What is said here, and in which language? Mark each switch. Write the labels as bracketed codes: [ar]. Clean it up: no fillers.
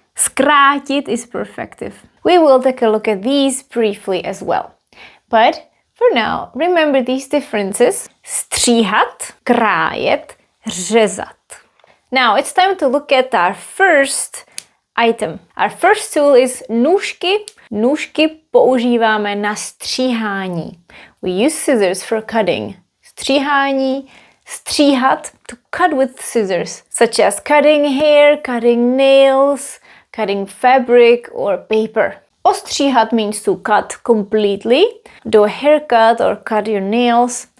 [en] Zkrátit is perfective. We will take a look at these briefly as well. But for now, remember these differences. Stříhat, krájet, řezat. Now it's time to look at our first item. Our first tool is nůžky. [cs] Nůžky používáme na stříhání. [en] We use scissors for cutting. Stříhání, stříhat, to cut with scissors, such as cutting hair, cutting nails, cutting fabric or paper. Ostříhat means to cut completely, do a haircut or cut your nails.